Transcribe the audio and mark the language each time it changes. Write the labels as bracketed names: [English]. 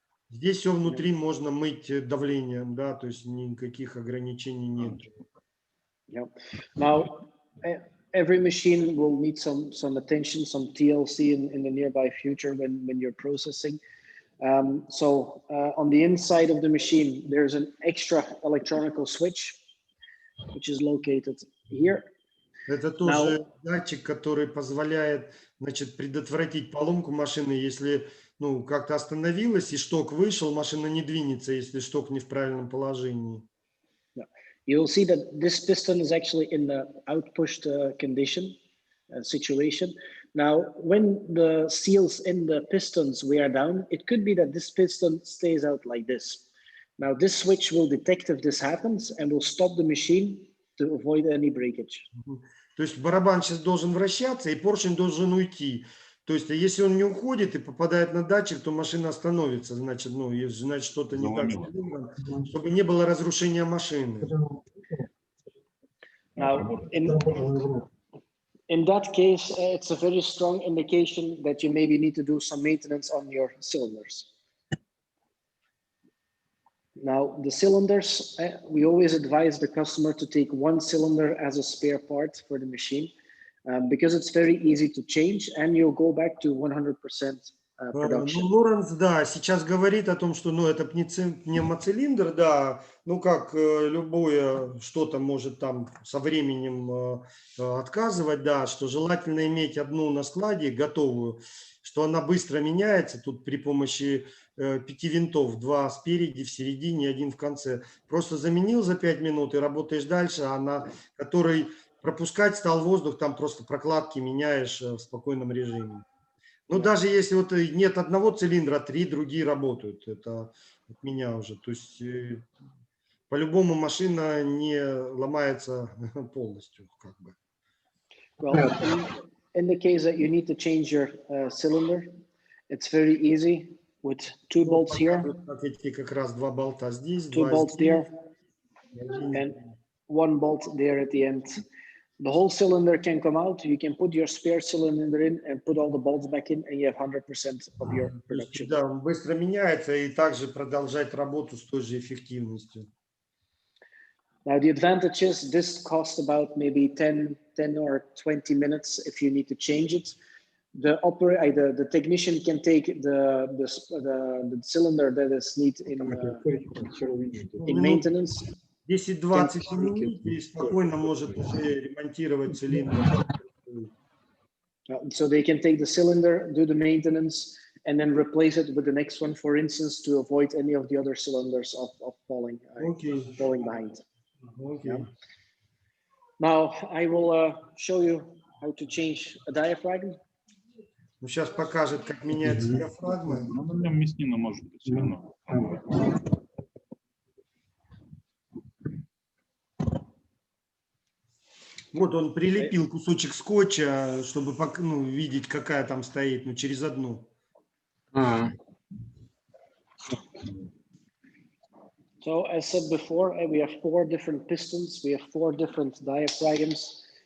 [Russian] Здесь все внутри можно мыть давлением, да, то есть никаких ограничений нет. [English] Yeah. Now, every machine will need some attention, some TLC in the nearby future when you're processing. So on the inside of the machine, there's an extra electronical switch, which is located here. [Russian] Это тоже датчик, который позволяет, значит, предотвратить поломку машины, если, ну, как-то остановилась и шток вышел, машина не двинется, если шток не в правильном положении. [English] You'll see that this piston is actually in the outpushed condition situation. Now, when the seals in the pistons wear down, it could be that this piston stays out like this. Now, this switch will detect if this happens and will stop the machine to avoid any breakage. [Russian] То есть барабан сейчас должен вращаться и поршень должен уйти. То есть, если он не уходит и попадает на датчик, то машина остановится, значит, ну, значит, что-то не так, чтобы не было разрушения машины. [English] Now, in that case, it's a very strong indication that you maybe need to do some maintenance on your cylinders. Now, the cylinders, we always advise the customer to take one cylinder as a spare part for the machine. Because it's very easy to change and you'll go back to 100% production. [Russian] Ну, Лоренс, да, сейчас говорит о том, что, ну, это пневмоцилиндр, да, ну, как любое что-то может там со временем отказывать, да, что желательно иметь одну на складе готовую, что она быстро меняется, тут при помощи 5 винтов, 2 спереди, в середине, 1 в конце. Просто заменил за 5 минут и работаешь дальше, а на который пропускать стал воздух, там просто прокладки меняешь в спокойном режиме. Ну, даже если вот нет одного цилиндра, 3 другие работают. Это от меня уже. То есть по-любому машина не ломается полностью. Как бы. [English] Well, in the case that you need to change your cylinder, it's very easy with 2 bolts here. [Russian] Эти как раз 2 болта здесь, [English] 2 bolts there, and 1 bolt there at the end. the whole cylinder can come out. You can put your spare cylinder in and put all the bolts back in, and you have 100% of your production. [Russian] Да, он быстро меняется и также продолжать работу с той же эффективностью. [English] Now the advantage is this costs about maybe 10 or 20 minutes if you need to change it. The technician can take the cylinder that is needed in maintenance. [Russian] 10-20 минут и спокойно может уже ремонтировать цилиндр. [English] So they can take the cylinder, do the maintenance, and then replace it with the next one, for instance, to avoid any of the other cylinders of falling behind. Okay. Yeah. Now I will show you how to change a diaphragm. [Russian] Ну, сейчас покажет, как меняется диафрагма. Ну, на нем мяснина может быть все равно. Вот он прилепил кусочек скотча, чтобы видеть, какая там стоит, но через одну. [English] So as said before, we have 4 different pistons. We have 4 different diaphragms.